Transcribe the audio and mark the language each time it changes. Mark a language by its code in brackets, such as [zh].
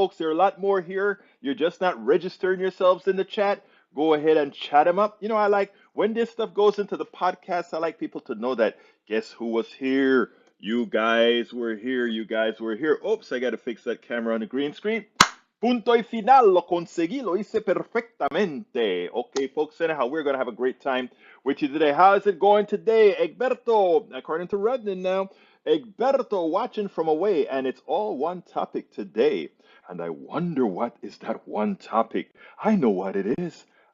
[en] Folks, there are a lot more here. You're just not registering yourselves in the chat. Go ahead and chat them up. You know, I like when this stuff goes into the podcast, I like people to know that guess who was here? You guys were here. You guys were here. Oops, I got to fix that camera on the green screen. [es] Punto y final, lo conseguí, lo hice perfectamente. [en] Okay, folks, anyhow, we're going to have a great time with you today. How is it going today? Egberto, according to Rudnin now, Egberto watching from away, and it's all one topic today. And I wonder what is that one topic. I know what it is.